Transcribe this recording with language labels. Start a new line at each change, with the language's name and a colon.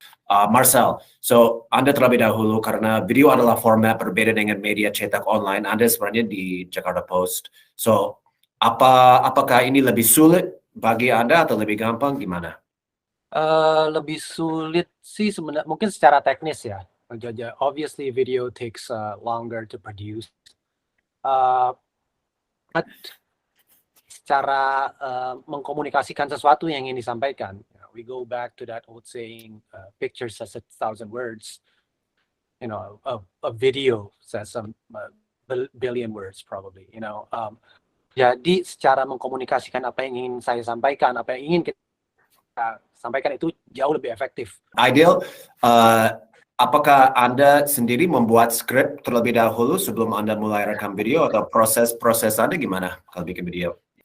Indonesian: Marcel, so Anda terlebih dahulu karena video adalah format berbeda dengan media cetak online. Anda sebenarnya di Jakarta Post. So apakah ini lebih sulit bagi Anda atau lebih gampang? Gimana? Lebih sulit sih sebenarnya, mungkin secara teknis ya.
English: Obviously video takes longer to produce. But
Indonesian: secara mengkomunikasikan sesuatu yang ingin disampaikan,
English: we go back to that old saying, picture says 1,000 words. A video says a billion words probably.
Indonesian: Jadi secara mengkomunikasikan apa yang ingin saya sampaikan, apa yang ingin kita sampaikan itu jauh lebih efektif. Ideal, apakah Anda sendiri membuat skrip terlebih dahulu sebelum Anda mulai rekam video, atau proses Anda gimana kalau bikin video?